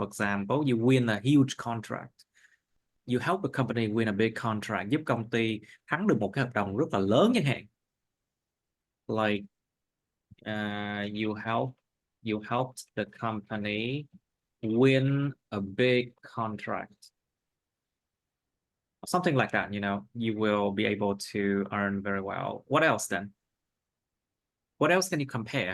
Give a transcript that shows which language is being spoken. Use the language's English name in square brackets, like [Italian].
[English] For example, you win a huge contract. You help the company win a big contract, [Vietnamese] giúp công ty thắng được một cái hợp đồng rất là lớn chẳng hạn. [English] Like you helped the company win a big contract. Something like that, you know, you will be able to earn very well. What else then? What else can you compare?